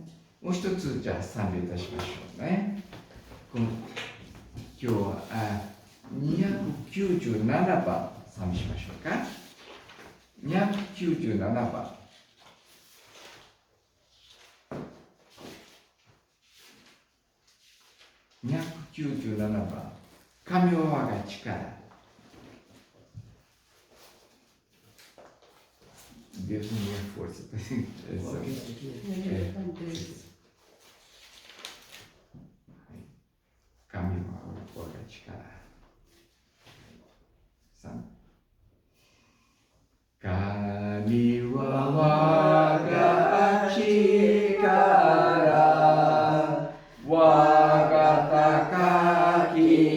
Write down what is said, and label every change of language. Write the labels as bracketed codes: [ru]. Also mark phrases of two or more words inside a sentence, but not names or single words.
[ja] もう一つじゃあ賛美いたしましょうね。今日は297番賛美しましょうか。297番。297番。神は我が力。 [pt] Deus é minha força. [ja] 神は我が力. 神は我が力、我が高き